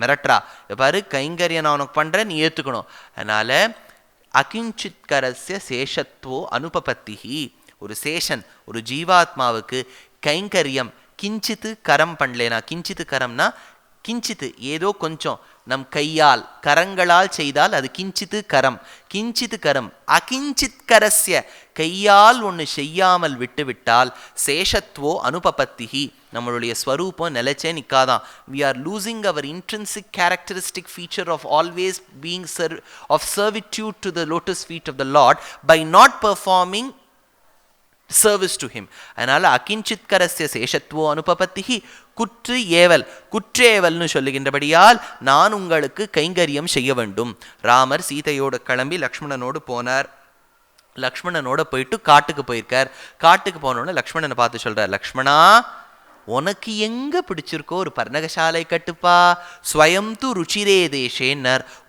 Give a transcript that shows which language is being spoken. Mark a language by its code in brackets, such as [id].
[ta] மிரட்டரா, இதை பாரு, கைங்கரியம் நான் உனக்கு பண்றேன், நீ ஏத்துக்கணும். அதனால [sa] அகிஞ்சித்கரஸ்ய சேஷத்வோ அனுபபத்திஹி, [ta] ஒரு சேஷன் ஒரு ஜீவாத்மாவுக்கு கைங்கரியம் கிஞ்சித்து கரம் பண்ணலேனா, கிஞ்சித்து கரம்னா கிஞ்சித்து ஏதோ கொஞ்சம் நம் கையால் கரங்களால் செய்தால் அது கிஞ்சித்து கரம். கிஞ்சித்து கரம் [sa] அகிஞ்சித் கரஸ்ய, [ta] கையால் ஒன்று செய்யாமல் விட்டுவிட்டால் [sa] சேஷத்வோ அனுபபத்திஹி, [ta] நம்மளுடைய ஸ்வரூபம் நிலைச்சே நிற்காதான். [en] we are losing our intrinsic characteristic feature of always being of servitude to the lotus feet of the Lord by not performing service to him. [ta] அதனால [sa] அகிஞ்சித் கரஸ்ய சேஷத்வோ அனுபபத்திஹி [ta] குற்று ஏவல், குற்றேவல்னு சொல்லுகின்றபடியால் நான் உங்களுக்கு கைங்கரியம் செய்ய வேண்டும். ராமர் சீதையோடு கிளம்பி லக்ஷ்மணனோடு போனார். லக்ஷ்மணனோட போயிட்டு காட்டுக்கு போயிருக்கார். காட்டுக்கு போனோன்னு லக்ஷ்மணனை பார்த்து சொல்றார், லக்ஷ்மணா, உனக்கு எங்க பிடிச்சிருக்கோ ஒரு பர்ணகசாலை கட்டுப்பா, [sa] ஸ்வயம் து ருச்சிரே தேசேன்னர்.